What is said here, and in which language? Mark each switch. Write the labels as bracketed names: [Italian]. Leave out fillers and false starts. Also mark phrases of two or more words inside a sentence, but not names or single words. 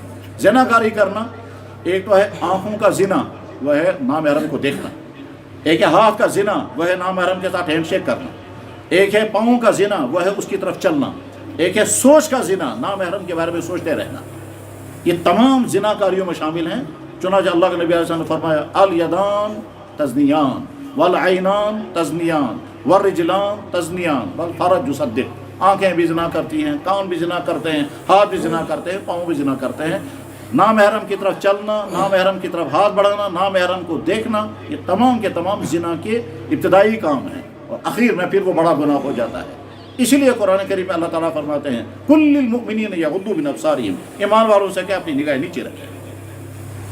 [Urdu] زنا کاری کرنا ایک تو ہے آنکھوں کا زنا، وہ ہے نامحرم کو دیکھنا، ایک ہے ہاتھ کا زنا، وہ ہے نامحرم کے ساتھ ہینڈ شیک کرنا، ایک ہے پاؤں کا زنا، وہ ہے اس کی طرف چلنا، ایک ہے سوچ کا زنا، نامحرم کے بارے میں سوچتے رہنا۔ یہ تمام زنا کاریوں میں شامل ہیں۔ چنانچہ اللہ کے نبی علیہ السلام نے فرمایا [Arabic] الیدان تزنیان والعینان تزنیان والرجلان تزنیان والفرج یصدق، [Urdu] آنکھیں بھی زنا کرتی ہیں، کان بھی زنا کرتے ہیں، ہاتھ بھی زنا کرتے ہیں، پاؤں بھی زنا کرتے ہیں۔ نامحرم کی طرف چلنا، نامحرم کی طرف ہاتھ بڑھانا، نامحرم کو دیکھنا، یہ تمام کے تمام زنا کے ابتدائی کام ہیں، اور اخیر میں پھر وہ بڑا گناہ ہو جاتا ہے۔ اسی لیے قرآن کریم میں اللہ تعالیٰ فرماتے ہیں [Arabic] کل للمؤمنین یغضوا من ابصارہم، [Urdu] ایمان والوں سے کہ اپنی نگاہ نیچے رکھیں۔